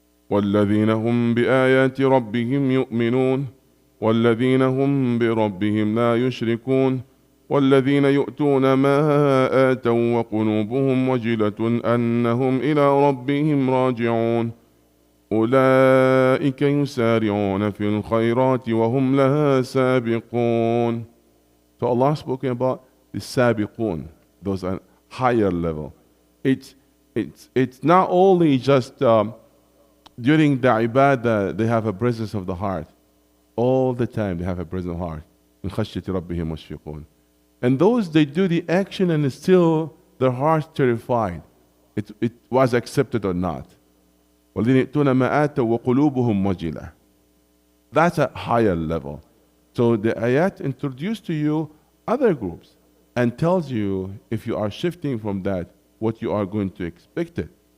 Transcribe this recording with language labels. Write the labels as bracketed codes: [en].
[ar] والذين هم بآيات ربهم يؤمنون والذين هم بربهم لا يشركون والذين يؤتون ما آتوا وقلوبهم وجلة أنهم إلى ربهم راجعون أولئك يسارعون في الخيرات وهم لها سابقون. [en] So Allah spoken about the sabiqun, those are higher level. It's not only just during the ibadah they have a presence of the heart. All the time they have a presence of heart. [ar] من خشية ربهم مشفقون. [en] And those, they do the action and still their heart's terrified. It was accepted or not. [ar] والذين يؤتون ما آتوا وقلوبهم وجلة. [en] That's a higher level. So the ayat introduced to you other groups and tells you, if you are shifting from that, what you are going to expect it.